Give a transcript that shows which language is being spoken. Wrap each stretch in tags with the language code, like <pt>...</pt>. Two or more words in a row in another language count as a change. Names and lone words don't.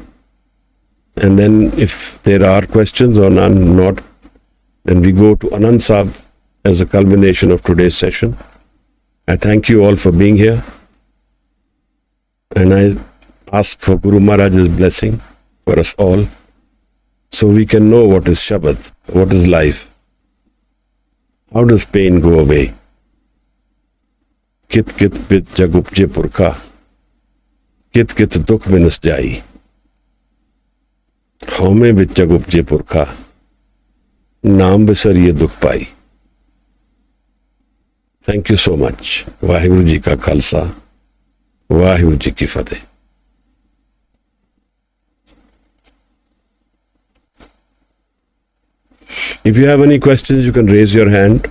<en>And then if there are questions or none, not, then we go to Anand Sahib as a culmination of today's session. I thank you all for being here. And I ask for Guru Maharaj's blessing for us all so we can know what is Shabad, what is life. How does pain go away?</en> <pa>ਕਿਤੁ ਕਿਤੁ ਬਿਧਿ ਜਗੁ ਉਪਜੈ ਪੁਰਖਾ, ਕਿਤੁ ਕਿਤੁ ਦੁਖਿ ਬਿਨਸਿ ਜਾਈ. ਹਉਮੈ ਵਿਚਿ ਜਗੁ ਉਪਜੈ ਪੁਰਖਾ, ਨਾਮਿ ਵਿਸਰਿਐ ਦੁਖੁ ਪਾਈ.</pa> <en>Thank you so much.</en> <pa>ਵਾਹਿਗੁਰੂ ਜੀ ਕਾ ਖਾਲਸਾ, ਵਾਹਿਗੁਰੂ ਜੀ ਕੀ ਫ਼ਤਹਿ.</pa> <en>If you have any questions, you can raise your hand.</en>